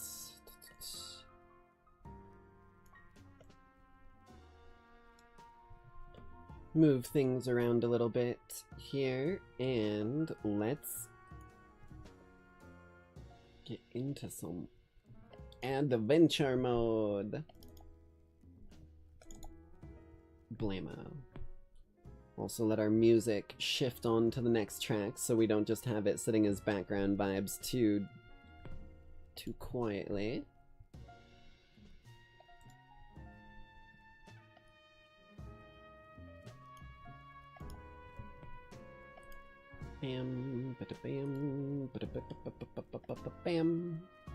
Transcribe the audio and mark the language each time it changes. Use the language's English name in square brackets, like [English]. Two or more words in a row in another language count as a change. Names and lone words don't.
[English] Move things around a little bit here, and let's get into some adventure mode. Blammo. Also let our music shift on to the next track so we don't just have it sitting as background vibes too quietly. Bam, bada bam, bada ba ba ba ba ba ba ba bam.